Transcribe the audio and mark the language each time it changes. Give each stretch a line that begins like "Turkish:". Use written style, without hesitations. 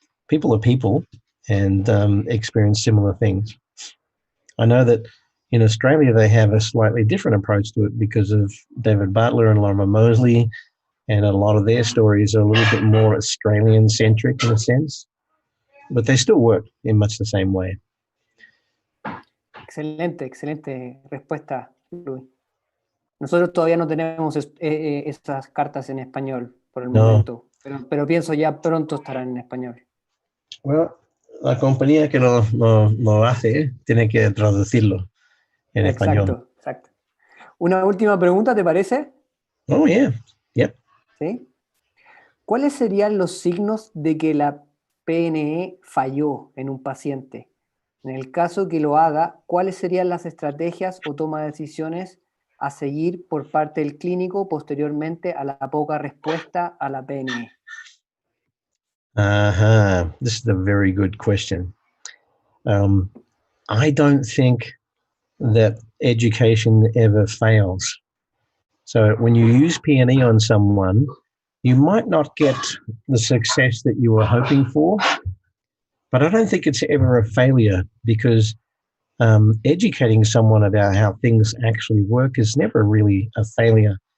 English: People are people and experience similar things. I know that in Australia they have a slightly different approach to it because of David Butler and Lorimer Moseley, and a lot of their stories are a little bit more Australian-centric in a sense, but they still work in much the same way.
Spanish: Excelente respuesta, Luis. Nosotros todavía no tenemos esas cartas en español por el momento, pero pienso ya pronto estarán en español. Well, la compañía que lo hace tiene que traducirlo en español. Exacto. Una última pregunta, ¿te parece?
English: Oh, yeah. Yep.
Spanish: ¿Sí? ¿Cuáles serían los signos de que la PNE falló en un paciente? En el caso que lo haga, ¿cuáles serían las estrategias o toma de decisiones a seguir por parte del clínico posteriormente a la poca respuesta a la PNE?
English: This is a very good question. I don't think that education ever fails. So when you use PNE on someone, you might not get the success that you were hoping for, but I don't think it's ever a failure, because educating someone about how things actually work is never really a failure.